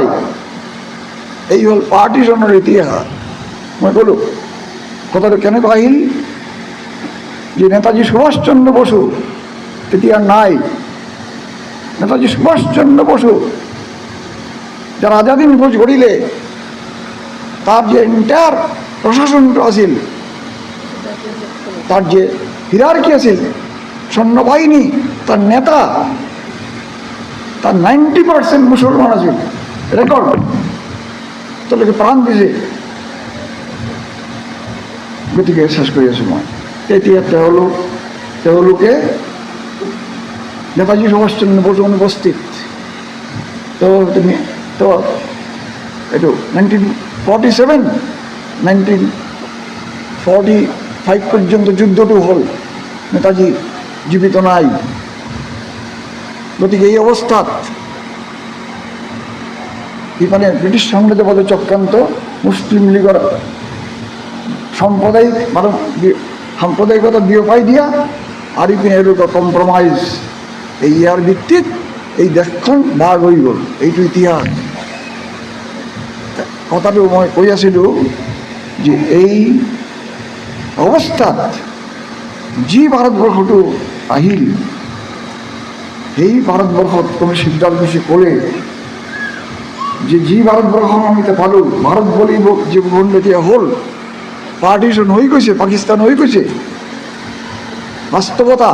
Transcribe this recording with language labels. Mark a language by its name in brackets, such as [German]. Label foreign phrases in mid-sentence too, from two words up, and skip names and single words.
[Assamese] এই হ'ল পাৰ্টিশ্যনৰ ইতিহাস। মই ক'লোঁ কথাটো কেনেকুৱা আহিল যে নেতাজী সুভাষ চন্দ্ৰ বসু তেতিয়া নাই। [Bangla] নেতাজী সুভাষ চন্দ্ৰ বসু যারা আজাদী ফৌজ গড়িলে তার যে এন্টায়ার প্রশাসনটা আছিল, তার যে হিরার্কি আছিল, সৈন্যবাহিনী, তার নেতা, তার 90% মুসলমান আছিল রেকর্ড। তাদেরকে প্রাণ দিছে। [Assamese] গতিকে শেষ কৰি আছোঁ মই। তেতিয়া তেওঁলোকে নেতাজী সুভাষ চন্দ্ৰ বসু অনুপস্থিত। তো এইটো 1947 1945 পর্যন্ত যুদ্ধটো হল, নেতাজী জীবিত নাই। গতিকে এই অবস্থাত ইফালে ব্রিটিশ সাম্রাজ্যবাদের চক্রান্ত, মুসলিম লীগের সাম্প্রদায়িকতা বিয়পাই দিয়া আর ইপিনে এরকম কম্প্রমাইজ, এই ইয়ার ভিত্তিত এই দেশখন ভাগ হয়ে গ'ল। এইটো ইতিহাস। কথাটো মই কৈ আছিলোঁ যে এই অৱস্থাত যি ভাৰতবৰ্ষটো আহিল, সেই ভাৰতবৰ্ষত কোনো সিদ্ধান্ত ক'লে যে যি ভাৰতবৰ্ষ আমি এতিয়া পালোঁ, ভাৰত বুলি যে ভূখণ্ড এতিয়া হ'ল, পাৰ্টিশ্যন হৈ গৈছে, পাকিস্তান হৈ গৈছে, বাস্তৱতা।